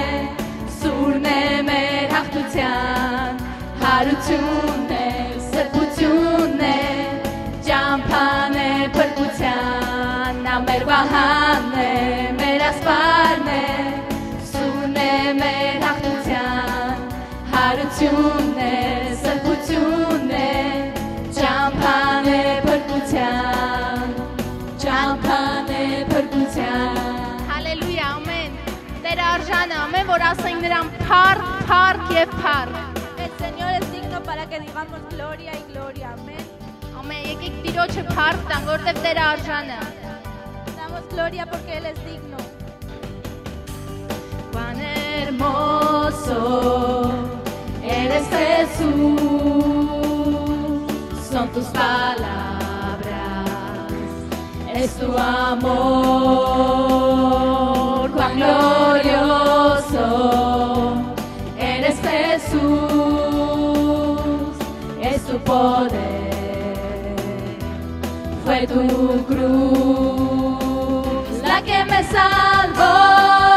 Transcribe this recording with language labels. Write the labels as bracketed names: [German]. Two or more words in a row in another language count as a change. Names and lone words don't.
[Armenian] սուրն է մեր հաղթության, հարությունն է, սրբությունն է, ճամփան է փրկության, նա մեր վահանն է, մեր ասպարն է, սուրն է մեր հաղթության, հարությունն է, սրբությունն է, ճամփան է փրկության, ճամփան է փրկության։ Հալելույա, ամեն։ Տերը արժան է, ամեն, որ ասենք նրան փառք, փառք եւ փառք։ [Spanish] El Señor es digno para que digamos gloria y gloria. Amén. [Armenian] Ամեն, եկեք Տիրոջը փառք տան, որովհետեւ Տերը արժան է։ [Spanish] Damos gloria porque Él es digno. Cuán hermoso eres Jesús, son tus palabras, es tu amor, cuán glorioso eres Jesús, es tu poder, fue tu cruz la que me salvó.